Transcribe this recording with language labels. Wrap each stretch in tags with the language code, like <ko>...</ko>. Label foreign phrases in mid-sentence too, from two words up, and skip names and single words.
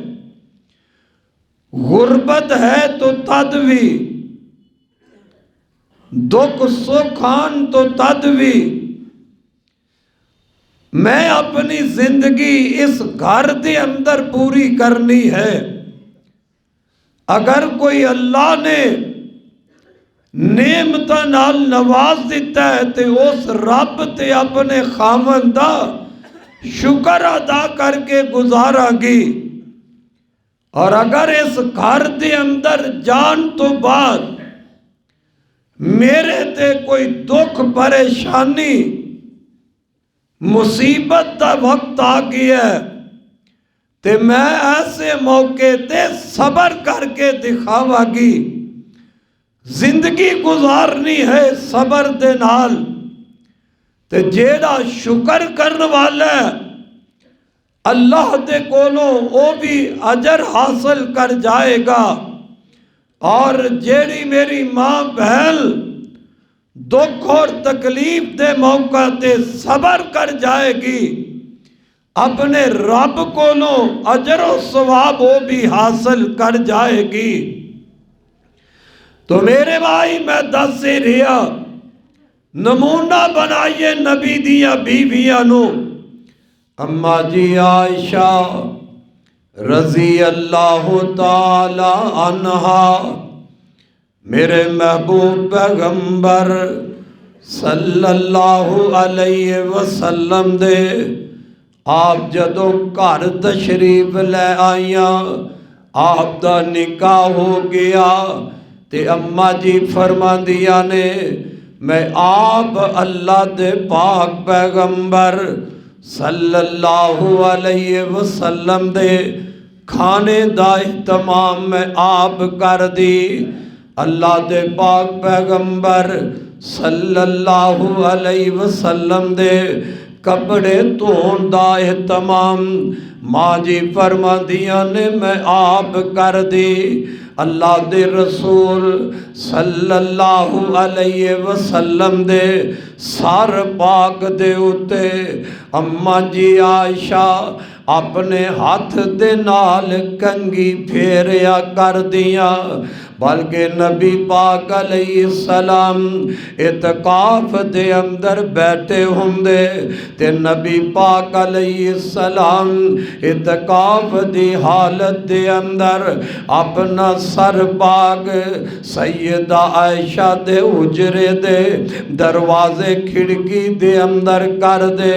<ur>غربت ہے تو تد بھی، دکھ سکھ آن تو تد بھی میں اپنی زندگی اس گھر کے اندر پوری کرنی ہے.</ur> <pa>اگر کوئی اللہ نے نعمتاں نال نواز دتا ہے تو اس رب تے اپنے کھامن دا شکر ادا کرکے گزاراں گی,</pa> <ur>اور اگر اس گھر کے اندر جان تو بعد</ur> <pa>میرے تے کوئی دکھ پریشانی مصیبت کا وقت آ گیا تو میں ایسے موقعے تے صبر کرکے دکھاواں گی. زندگی گزارنی ہے صبر دے نال، تے جیہڑا شکر کرنے والا ہے اللہ دے کولوں وہ بھی اجر حاصل کر جائے گا. اور جیہڑی میری ماں بہن دکھ اور تکلیف دے موقعے تے صبر کر جائے گی، اپنے رب کولوں اجر و ثواب وہ بھی حاصل کر جائے گی. تو میرے بھائی میں دس ہی رہا، نمونہ بنائیے نبی دیاں بیویاں نوں. امّاں جی عائشہ</pa> <ar>رضی اللہ تعالیٰ عنہا</ar> <pa>میرے محبوب پیغمبر صلی اللہ</pa> <ar>علیہ وسلم</ar> <pa>دے آپ جدوں گھر تشریف لے آئیاں، آپ دا نکاح ہو گیا تے امّاں جی فرماندیاں نے میں آپ اللہ دے پاک پیغمبر</pa> <ar>صلی اللہ علیہ وسلم</ar> <pa>دے کھانے دا اہتمام میں آپ کر دی. اللہ دے پاک پیغمبر</pa> <ar>صلی اللہ علیہ وسلم</ar> <pa>دے کپڑے دھون دا اہتمام ماں جی فرماندیاں نے میں آپ کر دی. اللہ دے رسول</pa> <ar>صلی اللہ علیہ وسلم</ar> <pa>دے سر پاک دے اتے امّاں جی عائشہ اپنے ہتھ دے نال کنگھی پھیریا کر دیاں. بلکہ نبی پاک علیہ السلام اعتکاف دے اندر بیٹھے ہوندے تے نبی پاک علیہ السلام اعتکاف دی حالت دے اندر اپنا سر پاک سیدہ عائشہ دے حجرے دے دروازے کھڑکی دے اندر کر دے.</pa>